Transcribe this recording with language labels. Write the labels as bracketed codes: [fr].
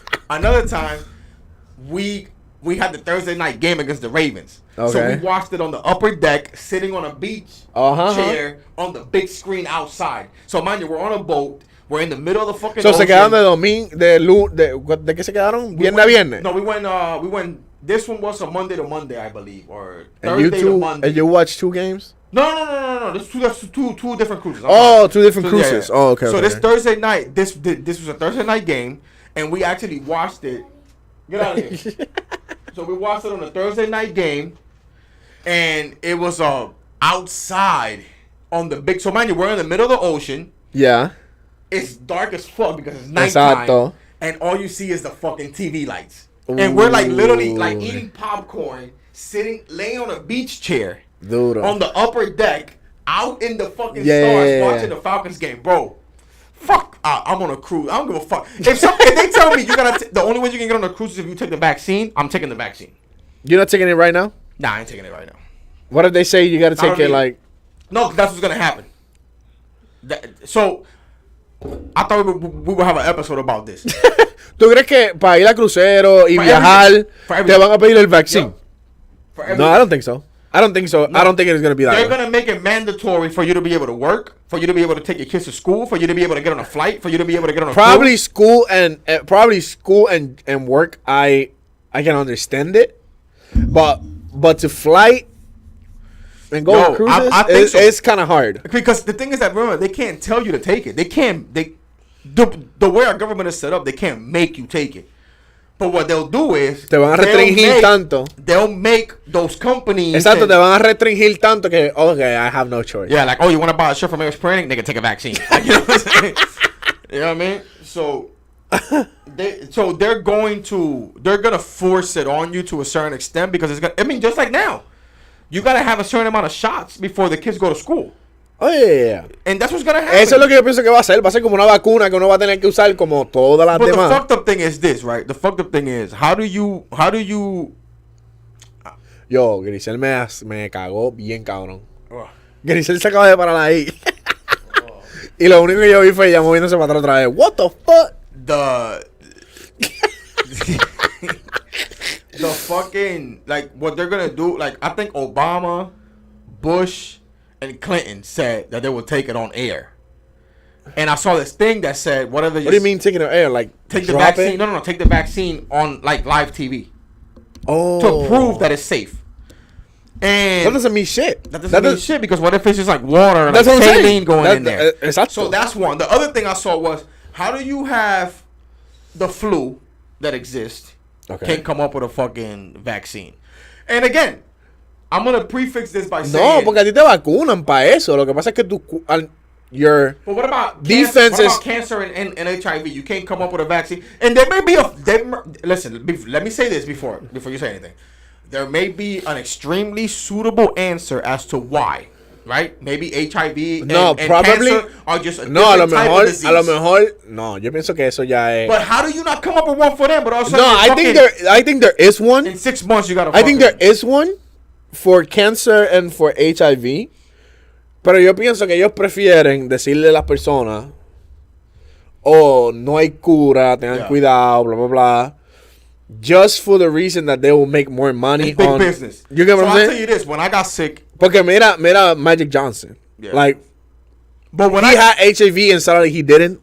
[en] Another time, we had the Thursday night game against the Ravens. Okay. So we watched it on the upper deck, sitting on a beach chair on the big screen outside. So mind you, we're on a boat. We're in the middle of the fucking ocean. [es] Se quedaron de qué se quedaron? Viernes a viernes. [en] No, we went. This one was a Monday to Monday, I believe, or Thursday to Monday. And you watched 2 games? No. That's two different cruises. Two different cruises. Yeah. Oh, okay. So this Thursday night, this was a Thursday night game, and we actually watched it. Get out of here. So we watched it on a Thursday night game, and it was outside on the big. So mind you, we're in the middle of the ocean. Yeah. It's dark as fuck because it's nighttime. [es] Exacto. [en] And all you see is the fucking TV lights. And we're like literally like eating popcorn, laying on a beach chair on the upper deck, out in the fucking stars, watching the Falcons game, bro. Fuck, I'm on a cruise. I don't give a fuck. If they tell me the only way you can get on a cruise is if you take the vaccine, I'm taking the vaccine. You're not taking it right now? Nah, I ain't taking it right now. What if they say you got to take it like? No, that's what's gonna happen. So I thought we would have an episode about this. [es] ¿Tú crees que para ir a crucero y viajar te van a pedir el vaccine? [en] No, I don't think so. I don't think so. No. I don't think it's going to be that They're going to make it mandatory for you to be able to work, for you to be able to take your kids to school, for you to be able to get on a flight, for you to be able to get on a Probably school and work, I can understand it. But to fly and go on cruises, I think it's kind of hard. Because the thing is that, remember, they can't tell you to take it. The way our government is set up, they can't make you take it. But what they'll do is [es] te van a restringir tanto. [en] They'll make those companies. [es] Exacto, te van a restringir tanto que [en] okay, I have no choice. Yeah, like, oh, you want to buy a shirt from Ep.18? Nigga, take a vaccine. Like, you know what I'm saying? You know what I mean? So they're gonna force it on you to a certain extent because just like now, you gotta have a certain amount of shots before the kids go to school. Oh, yeah. And that's what's gonna happen. [es] Eso es lo que yo pienso que va a ser. Va a ser como una vacuna que uno va a tener que usar como todas las demás. [en] But the fucked up thing is this, right? The fucked up thing is, how do you [es] Yo, Grisel me cagó bien cabrón. [en] Oh. [es] Grisel se acaba de parar ahí. Y lo único que yo vi fue ella moviéndose para atrás otra vez. [en] What the fuck? The fucking, like, what they're gonna do, like, I think Obama, Bush, and Clinton said that they would take it on air. And I saw this thing that said, what do you mean taking it on air? Like, take the vaccine? No, take the vaccine on, like, live TV. Oh. To prove that it's safe. And that doesn't mean shit. That doesn't mean shit, because what if it's just like water and like saline going in there? Exactly. So that's one. The other thing I saw was, how do you have the flu that exists can't come up with a fucking vaccine? And again, I'm going to prefix this by saying... [es] No, porque a ti te vacunan para eso. Lo que pasa es que your [en] but what about defense cancer and HIV? You can't come up with a vaccine. And there may be listen, let me say this before you say anything. There may be an extremely suitable answer as to why, right? Maybe HIV and cancer are just a different type of disease. [es] A lo mejor, no, yo pienso que eso ya es. [en] But how do you not come up with one for them? But also, no, I think there is one. In 6 months, you gotta. I think there is one for cancer and for HIV. [es] Pero yo pienso que ellos prefieren decirle a las personas, no hay cura, tengan cuidado, blah, blah, blah. [en] Just for the reason that they will make more money. It's big business. You get what I'm saying? I'll tell you this: when I got sick, [es] porque mira Magic Johnson. [en] Yeah. Like, but when he had HIV and suddenly he didn't.